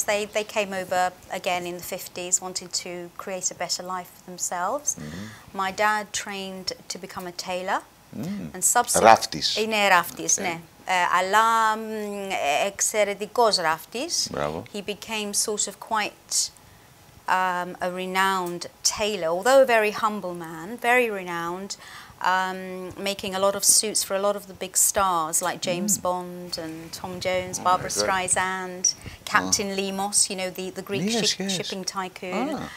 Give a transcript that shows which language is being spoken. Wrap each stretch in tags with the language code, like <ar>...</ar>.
<en>They came over again in the 50s, wanting to create a better life for themselves. My dad trained to become a tailor. And</en> <el>Ράφτης. Είναι ράφτης, ναι. Αλλά εξαιρετικός ράφτης.</el> <en>He became sort of quite a renowned tailor, although a very humble man, very renowned. Making a lot of suits for a lot of the big stars like James Bond and Tom Jones, Barbara Streisand, Captain Limos, the Greek shipping tycoon.</en>